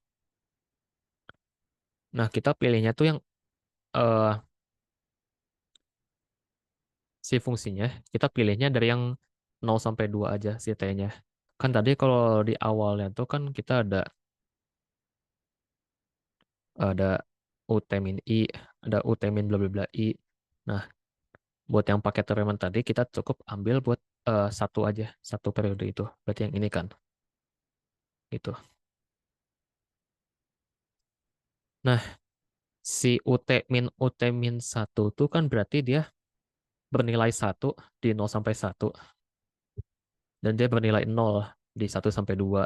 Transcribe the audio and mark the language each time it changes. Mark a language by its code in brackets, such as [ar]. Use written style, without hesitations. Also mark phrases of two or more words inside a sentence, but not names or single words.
[id] Nah, kita pilihnya tuh yang eh, si fungsinya, kita pilihnya dari yang 0 sampai 2 aja si T-nya. Kan tadi kalau di awalnya tuh kan kita ada UT min I, ada UT min bla bla bla I. Nah, buat yang pakai teorema tadi kita cukup ambil buat satu aja, satu periode itu. Berarti yang ini kan. Itu. Nah, si UT min 1 tuh kan berarti dia bernilai 1 di 0 sampai 1 dan dia bernilai 0 di 1 sampai 2.